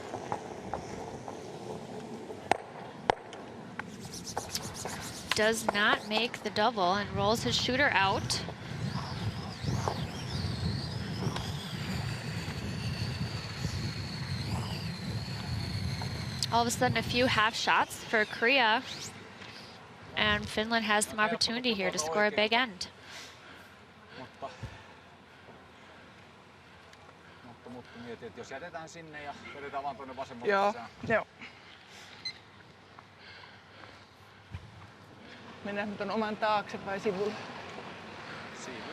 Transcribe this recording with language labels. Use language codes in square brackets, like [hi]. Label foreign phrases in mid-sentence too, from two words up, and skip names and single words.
[en] Does not make the double and rolls his shooter out. All of a sudden, a few half shots for Korea. And Finland has some opportunity here to score a big end. [fi] Mutta mietin, että jos jätetään sinne ja vedetään vaan tuonne vasemmalle Joo. sisään. Joo. Mennään nyt oman taakse vai sivulle? Sivuun.